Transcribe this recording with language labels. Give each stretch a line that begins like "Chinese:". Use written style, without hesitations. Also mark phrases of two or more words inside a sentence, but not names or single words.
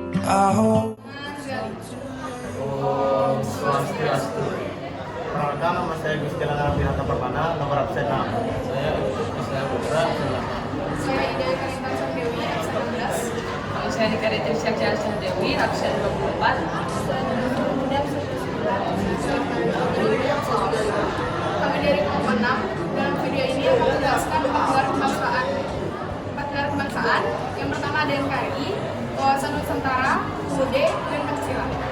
Balinese: Om Swastiastu.
Indonesian: Perkenalkan, nama saya Gusti Langaran Pinata Permana, nomor absen 6. Saya Putra, Saya Ida Karintan Sandewi, absen 16. Saya Dika Tirsyah Jalsa Dewi, absen 24. Kami dari kelompok 6. Dalam video ini akan menjelaskan empat pilar kebangsaan. Yang pertama ada NKRI, Wawasan Nusantara, UUD, dan Pancasila.